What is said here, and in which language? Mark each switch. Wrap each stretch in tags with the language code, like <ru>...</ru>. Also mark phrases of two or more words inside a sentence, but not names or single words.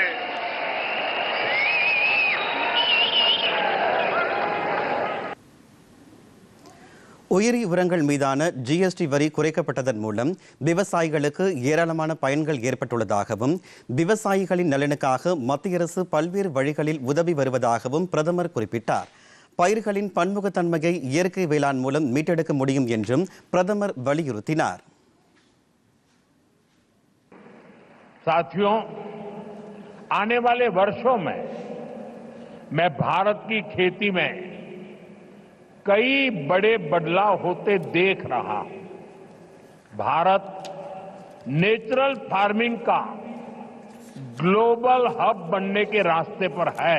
<ta>உயிரி உரங்கள் மீதான ஜிஎஸ்டி வரி குறைக்கப்பட்டதன் மூலம் விவசாயிகளுக்கு ஏராளமான பயன்கள் ஏற்பட்டுள்ளதாகவும் விவசாயிகளின் நலனுக்காக மத்திய அரசு பல்வேறு வழிகளில் உதவி வருவதாகவும் பிரதமர் குறிப்பிட்டார். பயிர்களின் பன்முகத்தன்மையை இயற்கை வேளாண் மூலம் மீட்டெடுக்க முடியும் என்றும் பிரதமர் வலியுறுத்தினார்.</ta> <hi>साथियों, आने वाले वर्षों में मैं भारत की खेती में कई बड़े बदलाव होते देख रहा हूं. भारत</hi> <en>natural farming</en> <hi>का</hi> <en>global hub</en> <hi>बनने के रास्ते पर है.</hi>